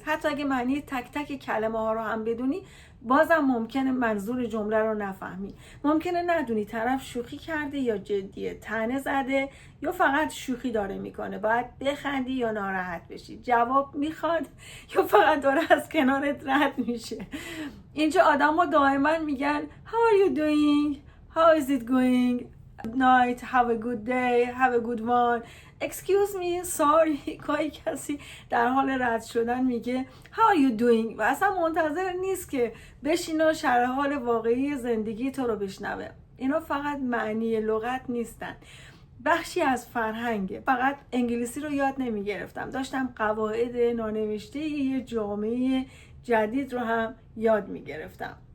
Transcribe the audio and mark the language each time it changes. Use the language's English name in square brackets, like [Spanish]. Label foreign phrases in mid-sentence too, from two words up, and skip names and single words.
[Persian] حتی اگه معنی تک تک کلمه ها رو هم بدونی، بازم ممکنه منظور جمله رو نفهمی. ممکنه ندونی طرف شوخی کرده یا جدیه، طعنه زده یا فقط شوخی داره میکنه، باید بخندی یا ناراحت بشی، جواب میخواد یا فقط داره از کنارت رد میشه. اینجا آدم ها دائما میگن [English] How are you doing؟ How is it going؟ Good night، have a good day، have a good one، excuse me، sorry. [Persian] گاهی کسی در حال رد شدن میگه [English] how are you doing [Persian] و اصلا منتظر نیست که بشینه و شرح حال واقعی زندگی تو رو بشنوه. اینا فقط معنی لغت نیستن، بخشی از فرهنگه. فقط انگلیسی رو یاد نمیگرفتم، داشتم قواعد نانوشته یه جامعه جدید رو هم یاد میگرفتم.